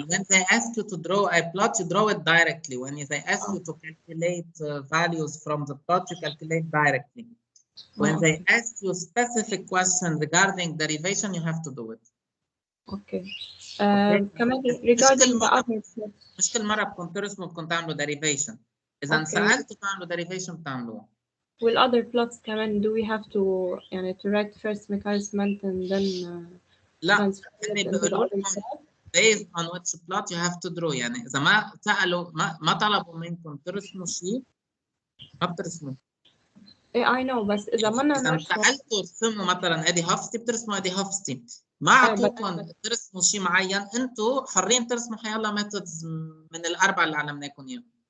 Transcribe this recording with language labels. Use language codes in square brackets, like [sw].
[en] When they ask you to draw a plot, you draw it directly. When they ask you to calculate values from the plot, you calculate directly. When they ask you specific question regarding derivation, you have to do it. Okay. كمان regarding the other plots. [ar] مش كل مرة بكون ترسموا بكون تعملوا derivation. إذا انسألتوا تعملوا derivation بتعملوها. [en] With other plots كمان do we have to يعني to write first Michaelis-Menten then [ar] لا يعني بيقولوا لكم [en] based on which plot you have to draw. [ar] يعني إذا ما سألوا ما طلبوا منكم ترسموا شيء ما بترسموا. [en] I know [ar] بس إذا ما إذا سألتوا ترسموا مثلا ادي هفتي بترسموا ادي هفتي، ما اعطوكم ترسموا شيء معين، انتم حرين ترسموا حيلا ميثودز من الاربعه اللي علمناكم اياهم.